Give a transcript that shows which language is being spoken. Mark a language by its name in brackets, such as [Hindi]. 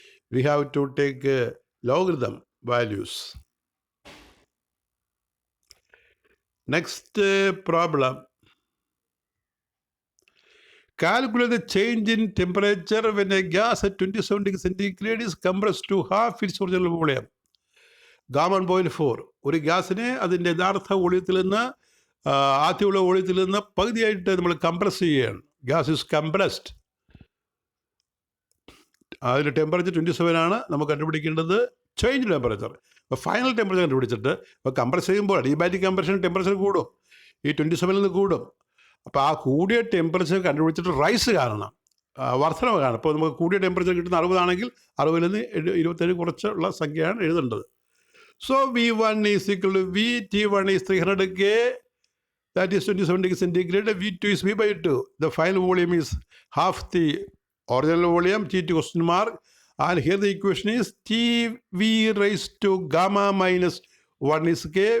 [English] We have to take logarithm values. Next problem. Calculate the change in temperature when a gas at 27 degrees centigrade is compressed to half its original volume. Gamma 1.4. [Malayalam] ഒരു ഗ്യാസിനെ അതിൻ്റെ യഥാർത്ഥ വോളിയത്തിൽ നിന്ന് ആദ്യമുള്ള വോളിയത്തിൽ നിന്ന് പകുതിയായിട്ട് നമ്മൾ compress ചെയ്യുകയാണ്. [English] Gas is compressed. [Malayalam] അതിൻ്റെ ടെമ്പറേച്ചർ 27 ആണ്. നമുക്ക് കണ്ടുപിടിക്കേണ്ടത് ചേഞ്ച് ടെമ്പറേച്ചർ. അപ്പോൾ ഫൈനൽ ടെമ്പറേച്ചർ കണ്ടുപിടിച്ചിട്ട് ഇപ്പോൾ കംപ്രസ് ചെയ്യുമ്പോൾ അഡിയാബാറ്റിക് കംപ്രഷൻ ടെമ്പറേച്ചർ കൂടും, ഈ 27 നിന്ന് കൂടും. അപ്പോൾ ആ കൂടിയ ടെമ്പറേച്ചർ കണ്ടുപിടിച്ചിട്ട് റൈസ് കാണണം, വർധനവ് കാണണം. അപ്പോൾ നമുക്ക് കൂടിയ ടെമ്പറേച്ചർ കിട്ടുന്ന 60 ആണെങ്കിൽ 60 നിന്ന് 27 കുറച്ചുള്ള സംഖ്യയാണ് എഴുതേണ്ടത്. [English] So V1 is equal to V, T1 is 300 K, that is 27 degrees centigrade, V2 is V by 2. The final volume is half the original volume, T2 question mark. And here the equation is TV raised to gamma minus 1 is K.